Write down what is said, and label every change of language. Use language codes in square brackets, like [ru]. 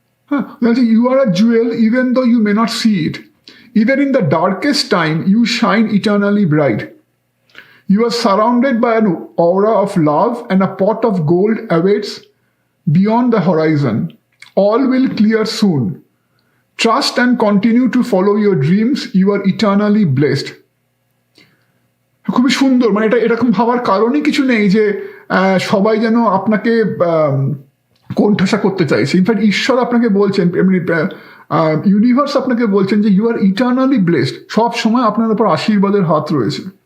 [en] হ্যাঁ, you are a jewel even though you may not see it, even in the darkest time you shine eternally bright, you are surrounded by an aura of love and a pot of gold awaits beyond the horizon. All will clear soon. Trust and continue to follow your dreams. You are eternally blessed. [bn] খুবই সুন্দর, মানে এটা এরকম ভাবার কারণই কিছু নেই যে সবাই যেন আপনাকে কোণঠাসা করতে চাইছে। ইনফ্যাক্ট ঈশ্বর আপনাকে বলছেন, ইউনিভার্স আপনাকে বলছেন যে [en] you are eternally blessed, [bn] সব সময় আপনার উপর আশীর্বাদের হাত রয়েছে।